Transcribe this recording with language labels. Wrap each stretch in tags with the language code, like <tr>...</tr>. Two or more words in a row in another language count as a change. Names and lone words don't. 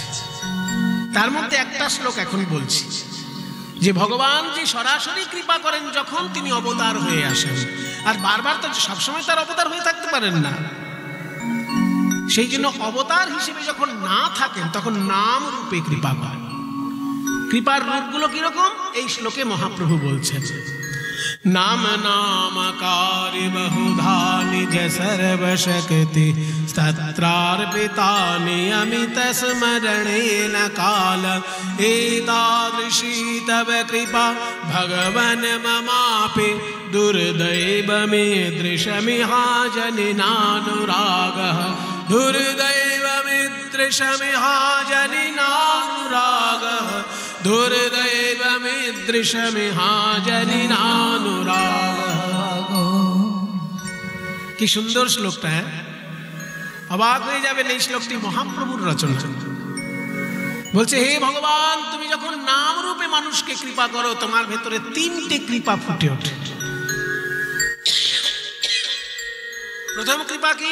<bn>তার মধ্যে একটা শ্লোক এখন বলছি, যে ভগবান যে সরাসরি কৃপা করেন যখন তিনি অবতার হয়ে আসেন, আর বারবার তো সবসময় তার অবতার হয়ে থাকতে পারেন না, সেই জন্য অবতার হিসেবে যখন না থাকেন তখন নাম রূপে কৃপা করেন। কৃপার রূপগুলো কিরকম এই শ্লোকে মহাপ্রভু বলছেন।</bn> <sa>নাম নামকারি বহুধা নিজ সর্বশক্তি স্তোত্রার্পিতা নিয়মিত স্মरणेन काल एतादृशी तव कृपा भगवन् ममापि दुर्दैवमीदृशमिहाजनिनानुरागः दुर्दैवमिदृशमिहाजनिनानुरागः दुर्दैवमिदृशमिहाजनिनानुरागः।</sa> <bn>কি সুন্দর শ্লোকটা! অবাক হয়ে যাবেন, এই শ্লোকটি মহাপ্রভুর রচনা। বলছে, হে ভগবান, তুমি যখন নাম রূপে মানুষকে কৃপা করো, তোমার ভেতরে 3টে কৃপা ফুটে ওঠে। প্রথম কৃপা কি?</bn>